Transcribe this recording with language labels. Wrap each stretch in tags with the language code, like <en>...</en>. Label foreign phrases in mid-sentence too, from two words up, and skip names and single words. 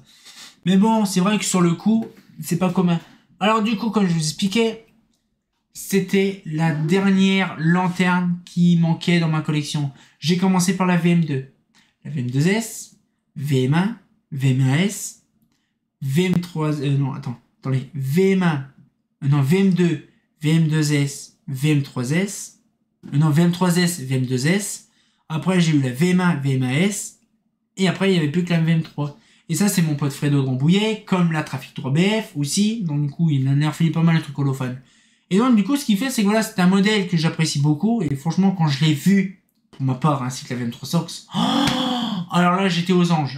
<fr>Mais bon c'est vrai que sur le coup c'est pas commun. Alors du coup comme je vous expliquais c'était la dernière lanterne qui manquait dans ma collection. J'ai commencé par la VM2. La VM2S, VM1, VM1S, VM3... non, attendez. VM1, non, VM2, VM2S, VM3S, non, VM3S, VM2S. Après, j'ai eu la VM1, VM1S. Et après, il n'y avait plus que la VM3. Et ça, c'est mon pote Fredo de Rambouillet, comme la Trafic 3BF aussi. Donc, du coup, il en a refait pas mal de trucs holophones. Et donc, du coup, ce qu'il fait, c'est que voilà, c'est un modèle que j'apprécie beaucoup. Et franchement, quand je l'ai vu, pour ma part, ainsi que la VM3 Sox, alors là, j'étais aux anges.</fr>